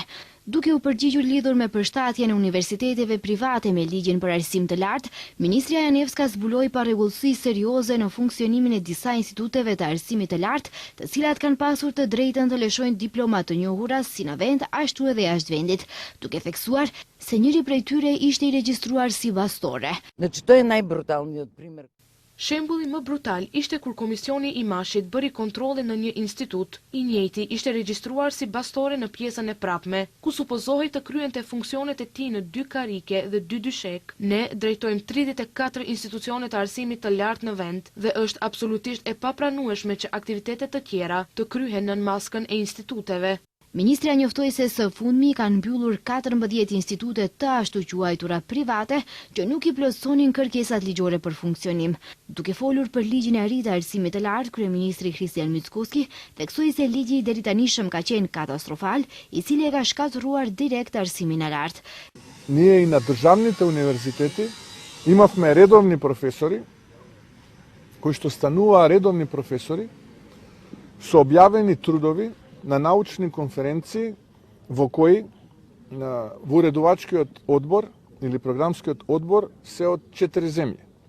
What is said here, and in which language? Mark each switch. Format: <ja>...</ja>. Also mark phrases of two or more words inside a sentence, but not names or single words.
<sq>Duke u përgjigjur lidhur me përshtatjen e universiteteve private me ligjin për arsim të lartë, Ministria Janevska zbuloi parregullsi serioze në funksionimin e disa instituteve të arsimit të lartë, të cilat kanë pasur të drejtën të lëshojnë diploma të njohura si në vend ashtu edhe jashtë vendit, duke theksuar se njëri prej tyre ishte I regjistruar si bastore.</sq> <mk>Значи тој е најбруталниот пример.</mk> <sq>Shembulli më brutal ishte kur Komisioni I Mashit bëri kontrolle në një institut, I njëjti ishte regjistruar si bastore në pjesën e prapme, ku supozohej të kryente funksionet e tij në 2 karike dhe 2 dyshek. Ne drejtojmë 34 institucione të arsimit të lartë në vend dhe është absolutisht e papranueshme që aktivitetet të tjera të kryhen nën maskën e instituteve. Ministria njoftoi se së fundmi kanë mbyllur 14 institute të ashtu quajtura private që nuk I plotësonin kërkesat ligjore për funksionim. Duke folur për ligjin e ri të arsimit të lartë, kryeministri Christian Mickoski theksoi se ligji I deritanishëm ka qenë katastrofal, I cili e ka shkatëruar direkt arsimin e lartë.</sq> <mk>Ние И на државните универзитети имавме редовни професори кои што стануваа редовни професори со објавени трудови на научни конференции во кои во уредувачкиот одбор или програмскиот одбор се од 4 земји.</mk>